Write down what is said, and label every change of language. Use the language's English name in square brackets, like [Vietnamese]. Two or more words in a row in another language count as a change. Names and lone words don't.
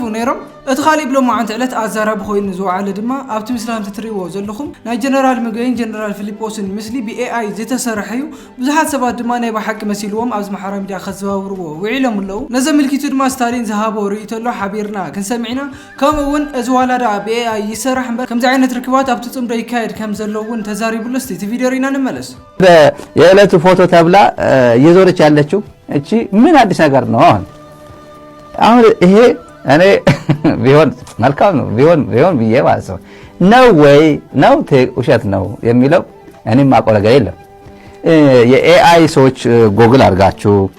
[Tigrinya] ነይሮም እቲ ካሊእ ብሎማዓንቲ ዕለት ኣዛራቢ ኮይኑ ዝወዓለ ድማ ኣብቲ ምስሊ ከም ትሪእዎ ዘለኹም ናይ ጀነራል ምግበይን ጀነራል ፊሊጶስን ምስሊ ብኤአይ ዝተሰርሐ እዩ ብዙሓት ሰባት ድማ ናይ ባሓቂ መሲልዎም ኣብዚ ማሕበራዊ ሚድያ ከዘዋውርዎ ውዒሎም ኣለዉ ነዚ ምልክቱ ድማ ስታሊን ዝሃቦ ርእቶ ኣሎ ሓቢርና ክንሰሚዕና ከምኡ እውን እዚ ዋላዳ ብኤአይ ይሰራሕ እምበር ከምዚ ዓይነት ርክባት ኣብቲ ፅምዶ ይካየድ ከም ዘለዎ እውን ተዛሪቡሎ እስቲ እቲ ቪድዮ ሪና እንመለስ [Amharic] የዕለቱ ፎቶ ተብላ እየዞረች ያለችው እቺ ምን አዲስ ነገር ነው አሁን ይሄ እኔ ቢሆን መልካም ነው ቢሆን ብዬ ማለት ነው ወይ ነው ውሸት ነው የሚለው እኔም ማውቀው ነገር የለም የኤአይ ሰዎች ጎግል አድርጋችሁ